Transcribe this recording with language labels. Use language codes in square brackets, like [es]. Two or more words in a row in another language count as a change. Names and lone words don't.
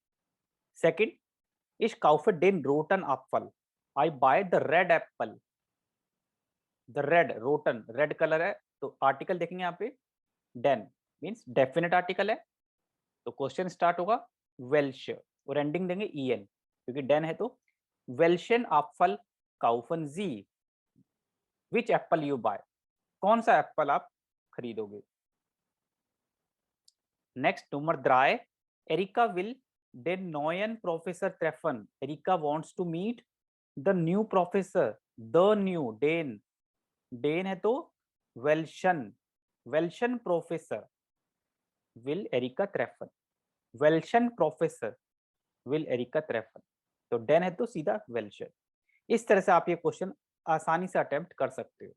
[hi] सेकंड, [de] Ich kaufe den roten Apfel, [en] I buy the red apple, the red [hi] रोटन [en] red color [hi] है, तो आर्टिकल देखेंगे यहाँ पे डेन [en] means definite article [hi] है, तो [en] question start [hi] होगा वेल्श और एंडिंग देंगे ईएन, क्योंकि डेन है तो [de] Welchen Apfel kaufen Sie, [en] which apple you buy, [hi] कौन सा एप्पल आप खरीदोगे। [en] next number [de] drei, Erika will den neuen Professor treffen, एरिका [en] wants to meet the new professor, the new [de] डेन, डेन [hi] है तो [de] welchen, welchen Professor will Erika treffen, welchen Professor will Erika treffen. [hi] तो डेन है तो सीधा वेल्शन। इस तरह से आप ये क्वेश्चन आसानी से अटेम्प्ट कर सकते हो।